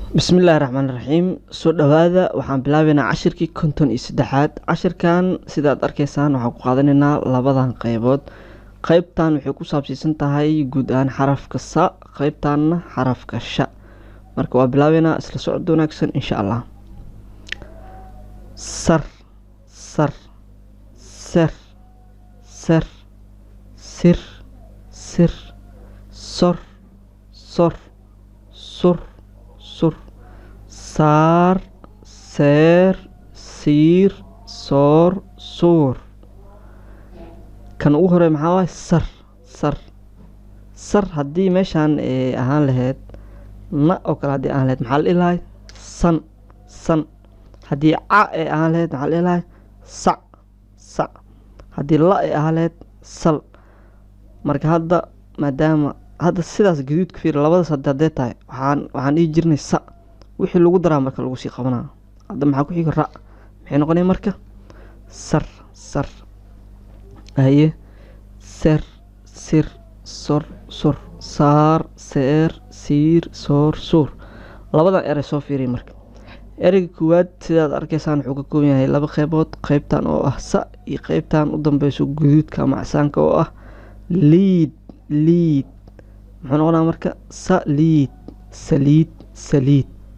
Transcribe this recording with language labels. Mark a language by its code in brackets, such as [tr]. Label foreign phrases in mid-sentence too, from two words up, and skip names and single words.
[ar] بسم الله الرحمن الرحيم. [so] soo dhawaada, waxaan bilaabeynaa cashirkii konton iyo saddexaad. cashirkan sidaad arkaysaan waxaan ku qaadanaynaa labadan qeybood. qeybtan waxay ku saabsiisan tahay guud ahaan xarafka sa, qeybtanna xarafka sha. marka waa bilaabeynaa, isla socod wanaagsan [ar] إن شاء الله. sar, sar, ser, ser, sir, sir, sor, sor, sur, sur, saar, seer, siir, soor, suur. [so] kan ugu horey maxaa waaye sar, sar, sar. haddii meeshaan ahaan lahayd na oo kale haddii ahaan lahayd maxaa la dhihi lahay san, san. haddii ca ee ahaan lahayd maxaa la dhihi lahay sac, sac. haddii la ee ahaan lahayd sal. marka hadda maadaama hadda sidaas gaduudka fiir labadaas haddee tahay waxaan dhihi jirnay sa, wixii lagu daraa marka lagu sii qabanaa. hadda maxaa ku xiga ra, maxay noqonaya marka sar, sar. haye ser, sir, sor, sur, saar, seer, siir, soor, suur. labadan erey soo fiiriya marka. ereyga koowaad sidaad arkaysaan wuxuu ka kooban yahay laba qeybood, qeybtan oo ah sa iyo qeybtan u dambeyso guduudka ama casaanka oo ah liid, liid. muxuu noqonaa marka saliid, saliid, saliid.